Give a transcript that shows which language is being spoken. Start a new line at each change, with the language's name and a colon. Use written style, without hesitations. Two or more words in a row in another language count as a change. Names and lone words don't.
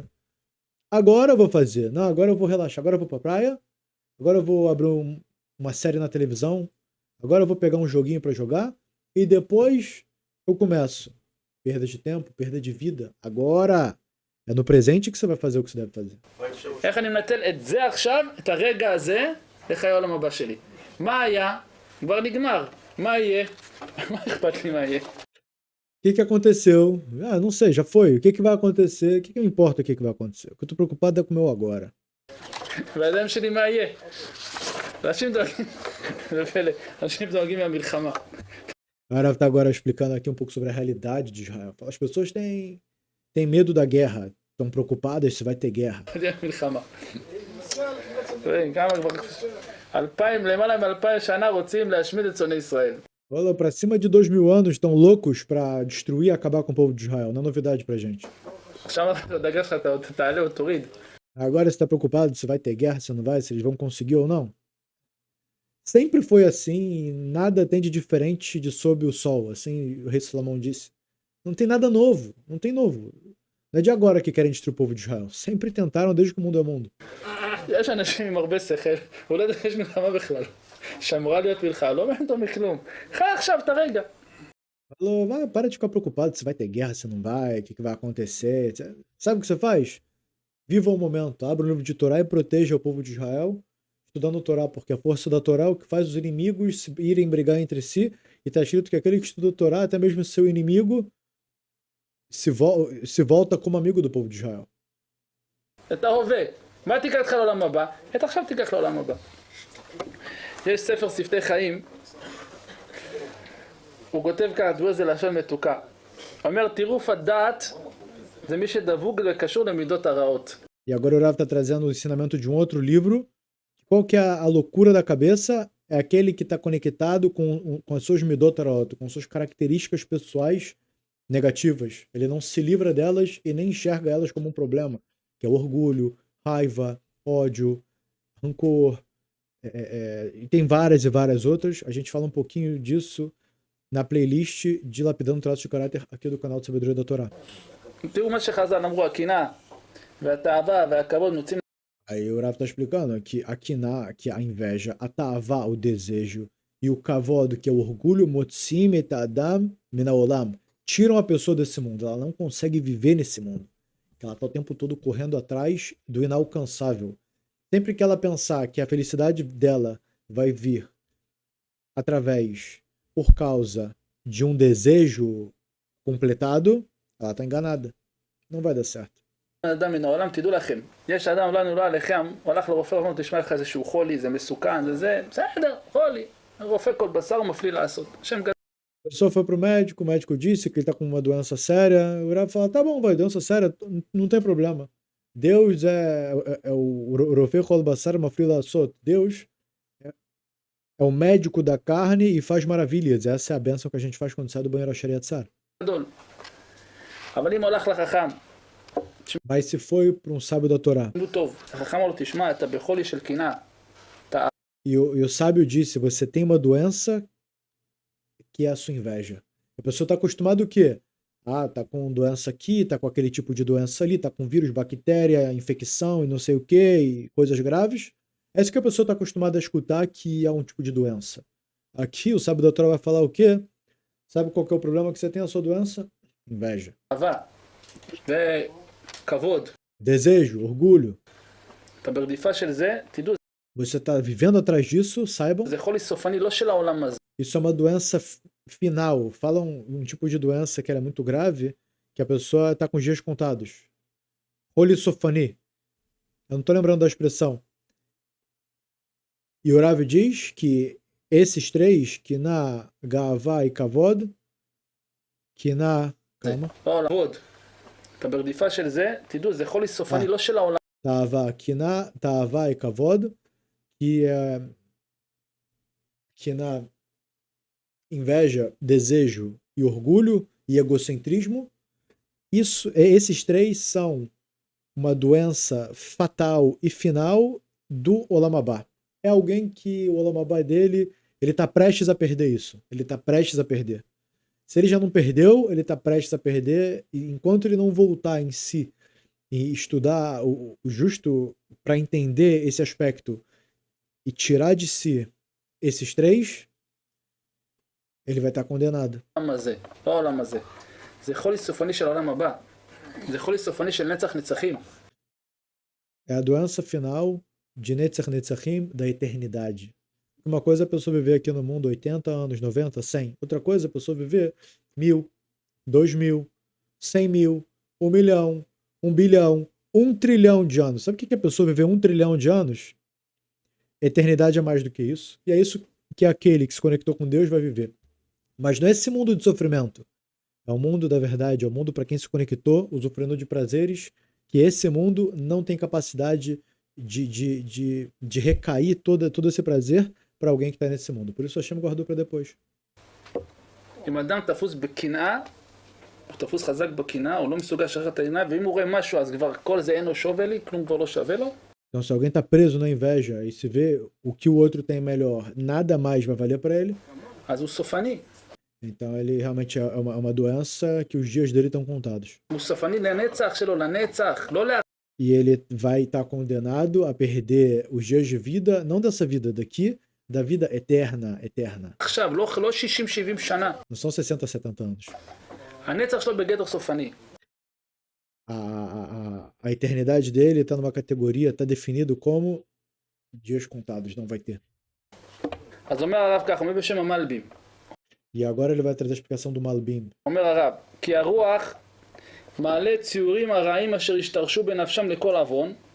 Portuguese: Agora eu vou fazer. Não, agora eu vou relaxar. Agora eu vou pra praia. Agora eu vou abrir uma série na televisão. Agora eu vou pegar um joguinho para jogar. E depois eu começo. Perda de tempo, perda de vida. Agora é no presente que você vai fazer o que você deve fazer.
Hebrew: איך אני מנצל את זה עכשיו, את הרגע הזה, לחיי העולם הבא שלי? מה היה? כבר נגמר. מה יהיה? מה אכפת לי מה יהיה?
Portuguese: O que aconteceu? Ah, não sei, já foi. O que vai acontecer? O que me importa o que vai acontecer? O que eu tô preocupado é com o meu agora.
Hebrew: בידיים שלי מה יהיה? אנשים דואגים, זה פלא, אנשים דואגים מהמלחמה.
Portuguese: O Arav está agora explicando aqui um pouco sobre a realidade de Israel. As pessoas têm medo da guerra, estão preocupadas se vai ter guerra.
Hebrew: מלחמה. כמה כבר... 2000, למעלה מ-2000 שנה רוצים להשמיד את שונאי ישראל.
Portuguese: Olha, para cima de 2000 anos estão loucos para destruir e acabar com o povo de Israel. Não é novidade pra gente.
Hebrew: עכשיו הדגש שלך אתה תעלה או תוריד.
Portuguese: Agora você está preocupado se vai ter guerra, se não vai, se eles vão conseguir ou não? Sempre foi assim, nada tem de diferente de sob o sol, assim o rei Salomão disse. Não tem nada novo, não tem novo. Não é de agora que querem destruir o povo de Israel. Sempre tentaram desde que o mundo é mundo.
Hebrew: יש אנשים עם הרבה שכל, הוא לא יודע שיש מלחמה בכלל. שאמורה להיות מלחמה, לא מעניין אותו מכלום. חי עכשיו את הרגע.
Portuguese: Falou, vai, para de ficar preocupado se vai ter guerra, se não vai, o que vai acontecer. Sabe o que você faz? Viva o momento, abra o livro de Torá e proteja o povo de Israel, estudando o Torá, porque a força da Torá é o que faz os inimigos irem brigar entre si, e está escrito que aquele que estuda o Torá, até mesmo seu inimigo, se volta como amigo do povo de Israel.
Hebrew: את ההווה. מה תיקח לך לעולם הבא? את עכשיו תיקח לעולם הבא. יש ספר שפתי חיים, הוא כותב ככה, תראו איזה לשון מתוקה. אומר, טירוף הדעת זה מי שדבוק וקשור למידות הרעות.
Portuguese: E agora o Rav está trazendo o ensinamento de um outro livro. Qual que é a loucura da cabeça? É aquele que está conectado com as suas
Hebrew: מידות הרעות,
Portuguese: com suas características pessoais negativas. Ele não se livra delas e nem enxerga elas como um problema, que é orgulho, raiva, ódio, rancor. E tem várias e várias outras. A gente fala um pouquinho disso na playlist de Lapidando Traços de Caráter aqui do canal de Sabedoria da Torá.
Hebrew: תראו מה שחז"ל אמרו, הקנאה והתאווה והכבוד נוצאים.
Portuguese: Aí o Rav está explicando que a kiná, que é a inveja, a ta'avá, o desejo, e o kavod, que é o orgulho,
Hebrew: מוציאים את אדם מן העולם,
Portuguese: tiram a pessoa desse mundo. Ela não consegue viver nesse mundo. Ela está o tempo todo correndo atrás do inalcançável. Sempre que ela pensar que a felicidade dela vai vir por causa de um desejo completado, ela está enganada. Não vai dar certo.
Hebrew: אדם מן העולם, תדעו לכם, יש אדם לא נולד עליכם, הוא הלך לרופא, הוא אומר, תשמע לך איזשהו חולי, זה מסוכן, זה בסדר, חולי. הרופא כל בשר הוא מפליא לעשות. השם גדול.
Portuguese: A pessoa foi pro médico, o médico disse que ele tá com uma doença séria, o Rav fala, tá bom, vai, doença séria, não tem problema. Deus é o
Hebrew: רופא כל בשר מפליא לעשות.
Portuguese: Deus é o médico da carne e faz maravilhas. Essa é a bênção que a gente faz quando sai do banheiro a
Hebrew: אשר יצר. גדול. אבל אם הולך לחכם,
Portuguese: Mas se foi para um sábio da Torá,
Hebrew: תשמעו טוב, החכם אומר לו, תשמע, אתה בחולי של קנאה.
Portuguese: e o sábio disse, você tem uma doença que é a sua inveja. A pessoa está acostumada o quê? Ah, tá com doença aqui, tá com aquele tipo de doença ali, tá com vírus, bactéria, infecção e não sei o quê, e coisas graves. É isso que a pessoa está acostumada a escutar, que é um tipo de doença. Aqui o sábio da Torá vai falar o quê? Sabe qual que é o problema que você tem a sua doença? Inveja.
Hebrew: אהבה וכבוד.
Portuguese: Desejo, orgulho.
Hebrew: אתה ברדיפה של זה, תדעו,
Portuguese: Você está vivendo atrás disso, saibam.
Hebrew: זה חולי סופני לא של העולם הזה.
Portuguese: Isso é uma doença final. Falam um tipo de doença que era muito grave, que a pessoa está com os dias contados. Holissofani. Eu não estou lembrando da expressão. E o Rav diz que esses três, Kiná, Gavá e Kavod, Kiná, calma,
Hebrew: לא העולם. כבוד. אתה ברדיפה של זה, תדעו, זה חולי סופני לא של העולם.
Portuguese: Tavá, Kiná, Tavá e Kavod, que é Kiná, inveja, desejo e orgulho e egocentrismo. Esses três são uma doença fatal e final do
Hebrew: עולם הבא.
Portuguese: É alguém que o
Hebrew: עולם הבא
Portuguese: dele, ele está prestes a perder isso. Ele está prestes a perder. Se ele já não perdeu, ele está prestes a perder, e enquanto ele não voltar em si e estudar o justo para entender esse aspecto e tirar de si esses três, ele vai estar condenado.
Hebrew: העולם הזה, לא העולם הזה. זה חולי סופני של העולם הבא. זה חולי סופני של נצח נצחים.
Portuguese: É a doença final de
Hebrew: נצח נצחים
Portuguese: da eternidade. Uma coisa é a pessoa viver aqui no mundo 80 anos, 90, 100. Outra coisa é a pessoa viver 1000, 2000, 100 mil, 1 milhão, 1 bilhão, 1 trilhão de anos. Sabe o que é a pessoa viver 1 trilhão de anos? Eternidade é mais do que isso. E é isso que aquele que se conectou com Deus vai viver. Mas não é esse mundo de sofrimento. É o mundo da verdade, é o mundo para quem se conectou, usufruindo de prazeres, que esse mundo não tem capacidade de recair todo esse prazer para alguém que está nesse mundo. Por isso Hashem guardou para depois.
Hebrew: אם אדם תפוס בקנאה, הוא תפוס חזק בקנאה, הוא לא מסוגל לשחרר את העיניים, ואם הוא רואה משהו, אז כבר כל זה אינו שווה לי, כלום כבר לא שווה לו.
Portuguese: Então, se alguém está preso na inveja e se vê o que o outro tem melhor, nada mais vai valer para ele.
Hebrew: אז הוא סופני.
Portuguese: Então, ele realmente é uma doença que os dias dele estão contados.
Hebrew: הוא סופני לנצח שלו, לנצח, לא לה...
Portuguese: E ele vai estar condenado a perder os dias de vida, não dessa vida daqui, da vida eterna, eterna.
Hebrew: עכשיו, לא 60-70 שנה.
Portuguese: Não são 60, 70 anos.
Hebrew: הנצח שלו בגדר סופני.
Portuguese: A eternidade dele está numa categoria, está definido como dias contados, não vai ter.
Hebrew: אז אומר הרב כך, אומר בשם המלבים.
Portuguese: E agora ele vai trazer a explicação do Malbim.
Hebrew: אומר הרב, כי הרוח מעלה ציורים הרעים אשר השתרשו בנפשם לכל עוון.